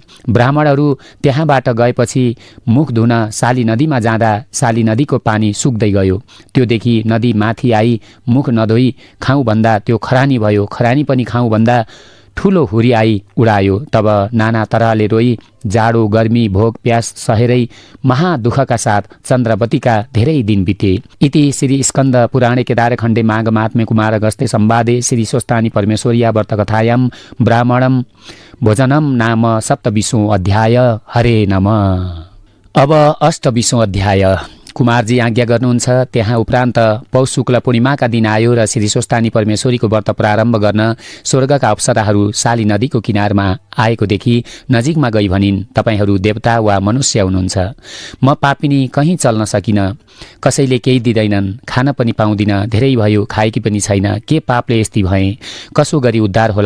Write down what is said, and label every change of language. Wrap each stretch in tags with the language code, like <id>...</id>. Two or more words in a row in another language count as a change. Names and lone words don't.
<ne>ब्राह्मणहरू त्यहाँबाट गएपछि मुख धुन साली नदीमा जाँदा साली नदीको पानी सुक्दै गयो। त्योदेखि नदी माथि आई मुख नधोई खाउँ भन्दा त्यो खरानी भयो। खरानी पनि खाउँ भन्दा ठुलो हुरी आई उडायो। तब नाना तरहले रोई, जाडो गर्मी भोक प्यास सहेरै महादुःखका साथ चन्द्रवतीका धेरै दिन बिते।</ne> <sa>इति श्री स्कन्द पुराणे केदारखण्डे माघ महात्म्य कुमार अगस्त्य संवादे श्री स्वस्थानी परमेश्वर्या व्रतकथायां ब्राह्मणं भोजनं नाम 27वां अध्याय। हरे नमः।</sa> <ne>अब 28वां अध्याय। कुमारजी आज्ञा गर्नुहुन्छ। त्यहाँ उपरान्त पौष शुक्ल पूर्णिमाका दिन आयो र श्री स्वस्थानी परमेश्वरीको व्रत प्रारम्भ गर्न स्वर्गका अप्सराहरू साली नदीको किनारमा आएको देखि नजिकमा गई भनिन्, तपाईहरू देवता वा मनुष्य हुनुहुन्छ। म पापिनी कहीँ चल्न सकिन, कसैले केही दिँदैनन्, खान पनि पाउँदिन, धेरै भयो, खाएकी पनि छैन, के पापले यस्ती भएँ, कसो गरी उद्धार होला।</ne>